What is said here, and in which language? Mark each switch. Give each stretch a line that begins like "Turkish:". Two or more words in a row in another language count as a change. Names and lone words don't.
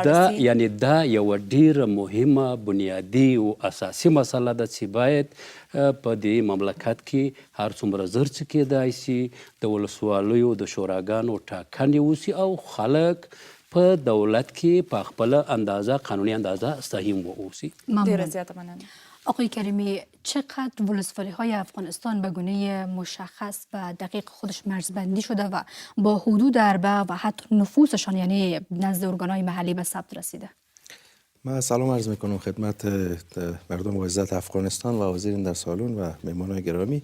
Pashto: دا یعنی دا یوه ډیره مهمه بنیادي او اساسي مسله ده چې باید په دې مملکت کې هر څومره زر څه کیدای سي د ولسوالیو د شوراګانو ټاکنې وسي او خلک په دولت کې په خپله اندازه قانوني اندازه سهم واوسي. ډیره زیاته مننه.
Persian: آقای کریمی، چقدر ولسوالی های افغانستان به گونه مشخص و دقیق خودش مرزبندی شده و با حدود اربع و حتی نفوسشان یعنی نزد ارگانهای محلی به ثبت رسیده؟ من سلام عرض میکنم خدمت مردم معزز افغانستان و حاضرین در سالن و مهمانان گرامی.